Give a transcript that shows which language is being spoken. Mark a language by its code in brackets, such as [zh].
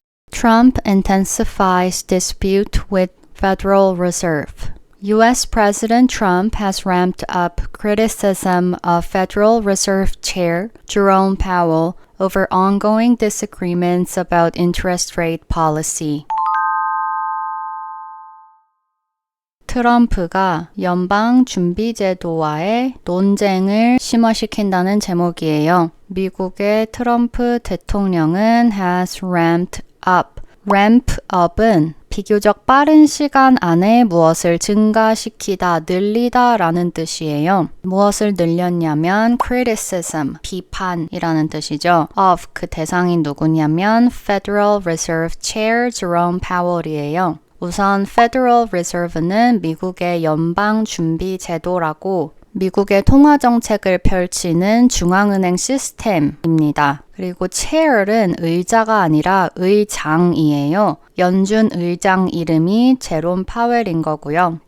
[en] Trump intensifies dispute with Federal Reserve. U.S. President Trump has ramped up criticism of Federal Reserve Chair Jerome Powell over ongoing disagreements about interest rate policy. [ko] 트럼프가 연방준비제도와의 논쟁을 심화시킨다는 제목이에요. 미국의 트럼프 대통령은 [en] has ramped up. [ko] ramp up은 비교적 빠른 시간 안에 무엇을 증가시키다, 늘리다 라는 뜻이에요. 무엇을 늘렸냐면 criticism, 비판이라는 뜻이죠. of, 그 대상이 누구냐면 Federal Reserve Chair Jerome Powell이에요. 우선 Federal Reserve는 미국의 연방준비제도라고 미국의 통화정책을 펼치는 중앙은행 시스템입니다. 그리고 chair은 의자가 아니라 의장이에요. 연준 의장 이름이 제롬 파웰인 거고요.